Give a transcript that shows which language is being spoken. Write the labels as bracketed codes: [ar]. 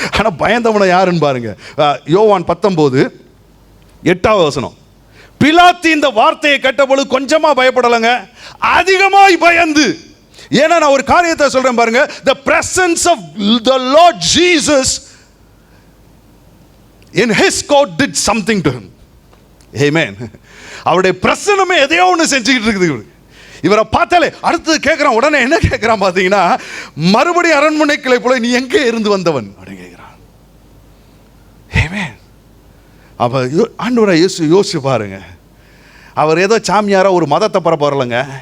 [ta] ஆனால் பயந்தவனை யாருன்னு பாருங்க. யோவான் 19:8 வசனம். பிலாத்து இந்த வார்த்தையை கேட்டபொழுது கொஞ்சமாக பயப்படலைங்க, அதிகமாய் பயந்து. ஏன்னா நான் ஒரு காரியத்தை சொல்கிறேன் பாருங்க, [en] the presence of the Lord Jesus in his court did something to him. Amen. [ta] அவருடைய பிரசன்னமே எதையோ ஒன்று செஞ்சுக்கிட்டு இருக்குது. இவரை பார்த்தாலே அடுத்தது கேட்குறான். உடனே என்ன கேட்குறான் பார்த்தீங்கன்னா, மறுபடியும் அரண்மனை கிளை போல நீ எங்கே இருந்து வந்தவன் அப்படின்னு கேட்குறான். Amen. அப்போ ஆண்டவரை யோசிச்சு பாருங்க. அவர் ஏதோ சாமியாரா ஒரு மதத்தை பரப்ப வரலங்க.